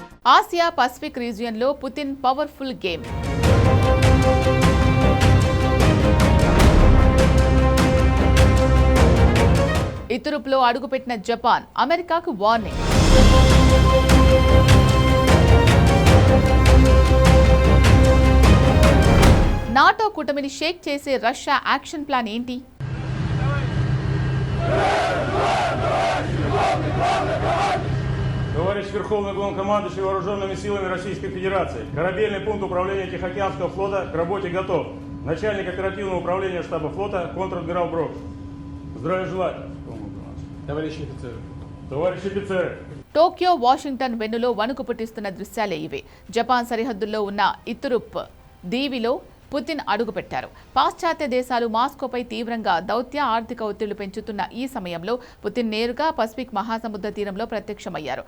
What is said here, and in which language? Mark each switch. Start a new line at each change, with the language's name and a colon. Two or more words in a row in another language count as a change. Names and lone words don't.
Telugu: ఆసియా పసిఫిక్ రీజియన్లో పుతిన్
English: powerful game.
Telugu: ఇతురుప్లో అడుగుపెట్టిన జపాన్ అమెరికాకు వార్నింగ్. నాటో కూటమిని షేక్ చేసే రష్యా
English: action plan
Telugu: ఏంటి?
Russian: Товарищ Верховный Главнокомандующий Вооруженными силами Российской Федерации. Корабельный пункт управления Тихоокеанского флота к работе готов. Начальник оперативного управления штаба флота контр-адмирал Брок. Здравия желаю. Товарищи офицеры. Товарищи офицеры.
Telugu: టోక్యో, వాషింగ్టన్ వెన్నులో వణుకు పుట్టిస్తున్న దృశ్యాలే ఇవే. జపాన్ సరిహద్దుల్లో ఉన్న ఇతురుప్ దీవిలో పుతిన్ అడుగుపెట్టారు. పాశ్చాత్య దేశాలు మాస్కోపై తీవ్రంగా దౌత్య, ఆర్థిక ఒత్తిళ్లు పెంచుతున్న ఈ సమయంలో పుతిన్ నేరుగా పసిఫిక్ మహాసముద్ర తీరంలో ప్రత్యక్షమయ్యారు.